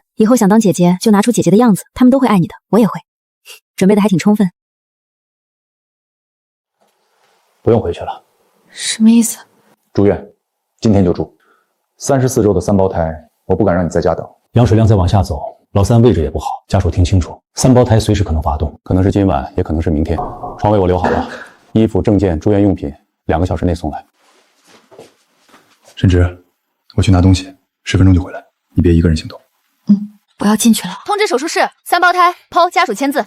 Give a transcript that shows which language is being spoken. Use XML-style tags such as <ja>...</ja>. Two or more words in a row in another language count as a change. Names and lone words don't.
<zh>以後想當姐姐就拿出姐姐的樣子，他們都會愛你的，我也會。準備的還挺充分。不用回去了。什麼意思？住院，今天就住。34周的3胞胎，我不敢讓你在家等。羊水量再往下走，老三位置也不好，家屬聽清楚，3胞胎隨時可能發動，可能是今晚，也可能是明天。床位我留好了，衣服、證件、住院用品，2個小時內送來。沈之，我去拿東西，10分鐘就回來，你別一個人行動。我要進去了。通知手術室，3胞胎，PO家屬簽字。</zh>